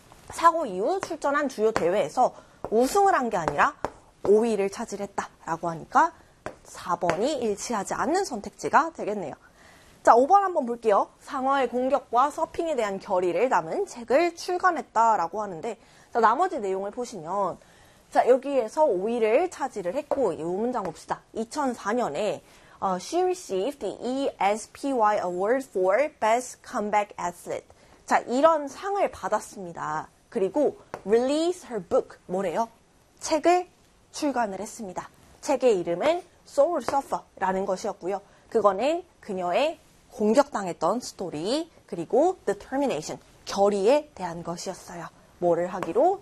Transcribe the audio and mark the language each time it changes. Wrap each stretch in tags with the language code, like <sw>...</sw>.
<ko>사고 이후 출전한 주요 대회에서 우승을 한 게 아니라 5위를 차지했다라고 하니까 4번이 일치하지 않는 선택지가 되겠네요. 자, 5번 한번 볼게요. 상어의 공격과 서핑에 대한 결의를 담은 책을 출간했다라고 하는데, 자, 나머지 내용을 보시면, 자, 여기에서 5위를 차지를 했고, 이 문장 봅시다. 2004년에</ko> <en>she received the ESPY Award for Best Comeback Athlete.</en> <ko>자, 이런 상을 받았습니다. 그리고</ko> <en>release her book,</en> <ko>뭐래요? 책을 출간을 했습니다. 책의 이름은 Soul Surfer라는 것이었고요. 그거는 그녀의 공격당했던 스토리, 그리고 determination, 결의에 대한 것이었어요. 뭐를 하기로?</ko>